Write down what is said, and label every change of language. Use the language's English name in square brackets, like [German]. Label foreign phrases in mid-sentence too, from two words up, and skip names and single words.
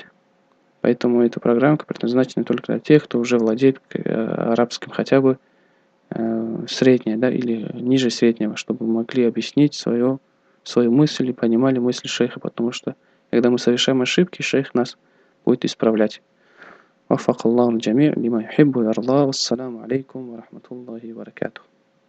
[Russian] Поэтому эта программка предназначена только для тех, кто уже владеет арабским хотя бы среднее, да, или ниже среднего, чтобы могли объяснить свою мысль и понимали мысли шейха, потому что когда мы совершаем ошибки, шейх нас будет исправлять. [Arabic] وفق الله الجميع لما يحب ويرضى والسلام عليكم ورحمة الله وبركاته.